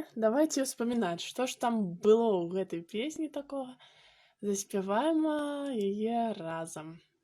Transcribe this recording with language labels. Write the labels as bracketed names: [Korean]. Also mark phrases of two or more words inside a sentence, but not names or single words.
[Russian] Давайте вспоминать, что ж там было [Belarusian] у гэтай песні [Russian] такого. [Belarusian] Заспяваем яе разом.